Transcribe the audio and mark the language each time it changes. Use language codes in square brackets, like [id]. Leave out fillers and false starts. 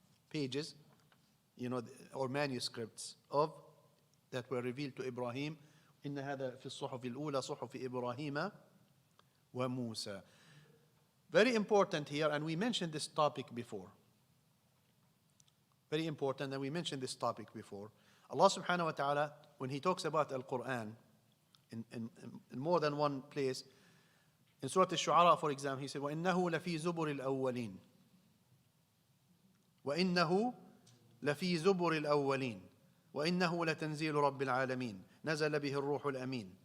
[en] Pages, or manuscripts of that were revealed to Ibrahim. [ar] إن هذا في الصحف الأولى صحف إبراهيم وموسى. [en] Very important here, and we mentioned this topic before. Very important, and we mentioned this topic before. Allah subhanahu wa ta'ala, when He talks about Al-Quran in more than one place, in Surat Al-Shu'ara, for example, He said, [ar] وَإِنَّهُ لَفِي زُبُرِ الْأَوَّلِينَ وَإِنَّهُ لَفِي زُبُرِ الْأَوَّلِينَ وَإِنَّهُ لَتَنزِيلُ رَبِّ الْعَالَمِينَ نَزَلَ بِهِ الرُّوحُ الْأَمِينَ.